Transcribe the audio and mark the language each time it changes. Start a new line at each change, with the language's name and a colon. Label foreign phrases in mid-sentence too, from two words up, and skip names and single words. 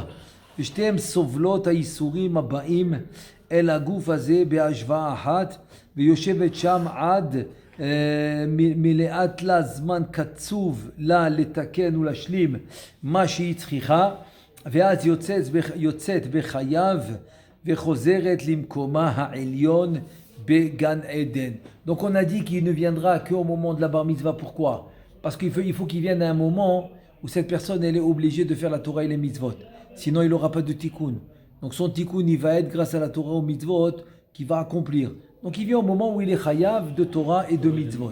Hebrew: ושתיהם סובלות האיסורים הבאים אל הגוף הזה בהשוואה אחת, ויושבת שם עד מלאת לה זמן קצוב לה לתקן ולהשלים מה שהיא צריכה, ואז יוצאת בחייו וחוזרת למקומה העליון בגן עדן.
French: Donc on a dit qu'il ne viendra qu'au moment de la bar mitzvah. Pourquoi? Parce qu'il faut qu'il vienne à un moment où cette personne elle est obligée de faire la Torah et les mitzvot. Sinon il n'aura pas de tikkun. Donc son tikkun il va être grâce à la Torah aux mitzvot qu'il va accomplir. Donc il vient au moment où il est chayav de Torah et de mitzvot.